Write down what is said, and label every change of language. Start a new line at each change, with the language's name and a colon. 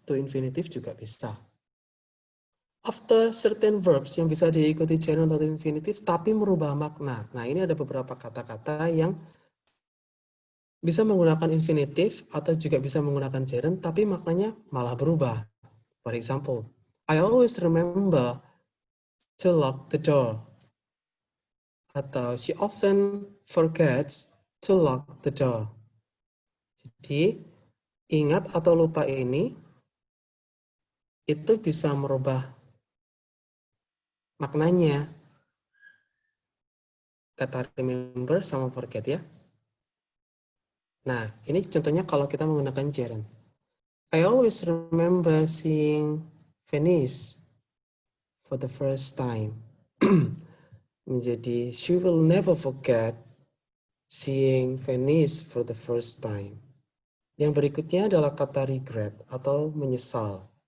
Indonesian: to infinitive juga bisa.
English: After certain verbs
Indonesian: yang bisa diikuti gerund atau infinitive tapi merubah makna. Nah, ini ada beberapa kata-kata yang bisa menggunakan infinitive atau juga bisa menggunakan gerund tapi maknanya malah berubah.
English: For example, I always remember to lock the door. Atau she often forgets to lock the door.
Indonesian: Jadi, ingat atau lupa ini itu bisa merubah maknanya. Kata remember sama forget ya. Nah, ini contohnya kalau kita menggunakan gerund.
English: I always remember seeing Venice for the first time. Menjadi she will never forget seeing Venice for the first time.
Indonesian: Yang berikutnya adalah kata regret atau menyesal.